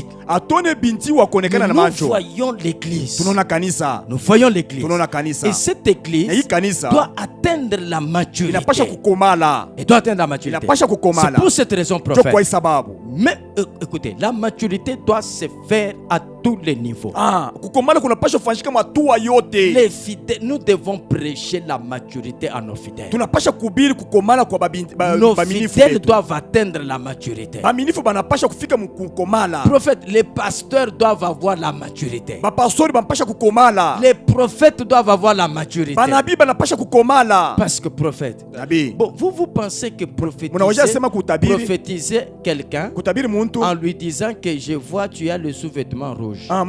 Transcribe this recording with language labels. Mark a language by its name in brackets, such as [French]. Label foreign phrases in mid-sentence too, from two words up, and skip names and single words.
[French] Nous voyons l'église. Nous voyons l'église. Et cette église doit atteindre la maturité. Elle doit atteindre la maturité. C'est pour cette raison, prophète. Mais écoutez, la maturité doit se faire à tout tous les niveaux. [Swahili] Kukomala kunapasha kufanyika matua yote. [French] Les fidèles, nous devons prêcher la maturité à nos fidèles. [Swahili] Tunapasha kubiri kukomala kwa [French] nos fidèles doivent atteindre la maturité. [Swahili] Baminifu banapasha kufika kukomala. [French] Prophètes, les pasteurs doivent avoir la maturité. [Swahili] Bapastori banapasha kukomala. [French] Les prophètes doivent avoir la maturité. [Swahili] Banabi banapasha kukomala. [French] Parce que prophète. [Swahili] Nabi. [French] Bon, vous pensez que prophétiser quelqu'un en lui disant que je vois tu as le sous-vêtement rouge.